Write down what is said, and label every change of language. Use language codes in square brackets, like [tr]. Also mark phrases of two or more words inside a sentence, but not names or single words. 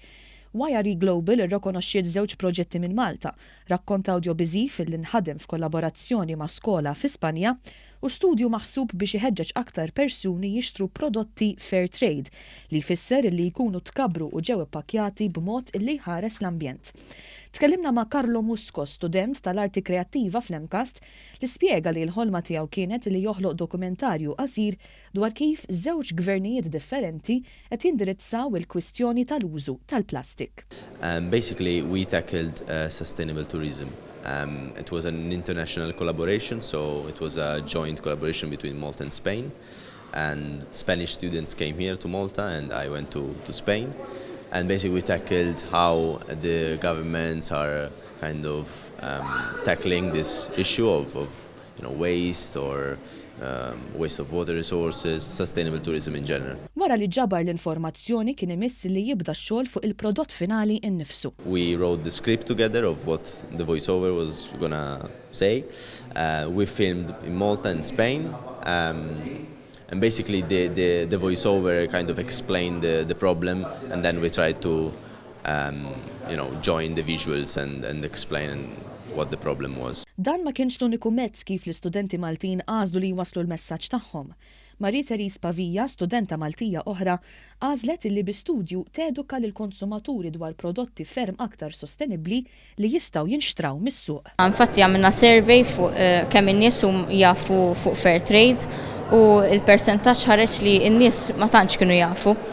[mt] YRE Global irrikonoxxiet żewġ proġetti minn Malta, rakkont awdjoviżiv li nħadem f'kollaborazzjoni ma' skola fi Spanja u studju maħsub biex iħeġġeġ aktar persuni jixtru prodotti [en] fair trade [mt] li jfisser li jkunu tkabru u ġew ippakjati b'mod li jħares l-ambjent. Tkellimna ma' Carlo Musco, student tal-arti kreattiva fl-Emkast, li spjega li l-ħolma tiegħu kienet li joħloq dokumentarju qasir dwar kif żewġ gvernijiet differenti qed jindirizzaw il-kwistjoni tal-użu tal-plastik. [en] Basically, we tackled sustainable tourism. It was an international collaboration, so it was a joint collaboration between Malta and Spain. And Spanish students came here to Malta, and I went to Spain. And basically we tackled how the governments are kind of tackling this issue of waste or waste of water resources, sustainable tourism in general. [mt] Wara li ġabar l-informazzjoni kien imiss li jibda x-xogħol fuq il-prodott finali innifsu. [en] We wrote the script together of what the voiceover was gonna say. We filmed in Malta and Spain. And basically the voiceover kind of explained the problem, and then we tried to join the visuals and explain what the problem was. [mt] Dan ma kienx l-uniku mezz kif l-istudenti Maltin għażlu li jwaslu l-messaġġ tagħhom. Marie-Therese Pavija, studenta Maltija oħra, għażlet li bi-studju teduka lil konsumaturi dwar prodotti ferm aktar sostenibbli li jistgħu jinxtraw mis-suq. Infatti għamilna survey fuq kemm in-nies jafu fuq [en] fair trade [mt] u l-persentaġġ ħareġ li n-nies ma tantx kienu jafu.